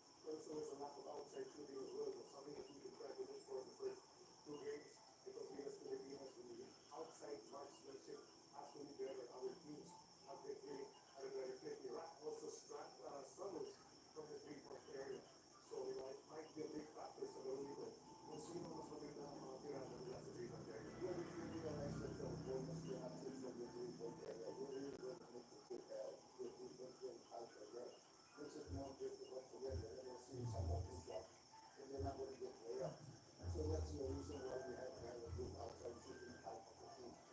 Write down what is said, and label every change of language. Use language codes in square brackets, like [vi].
[en] Also, there's a lack of outside shooting as well. That's something that we could try to look for in the first two games. Because we as Filipinos, the outside marksmanship has to be better. Our teams have been playing at a better clip. Iraq also struggles from the three-point area. So, it might be a big factor [tl] sa laro nito. Kung sino mas maganda ang mga tirahan nila sa three-point area. [en] Well, if you realize that the opponents cannot hit from the three-point area, you're really going to need to keep the defense going out there. Makes it more difficult to get there. They'll see some open shots, and they're not going to get layups. So that's the reason why we have to have a good outside shooting type of a team.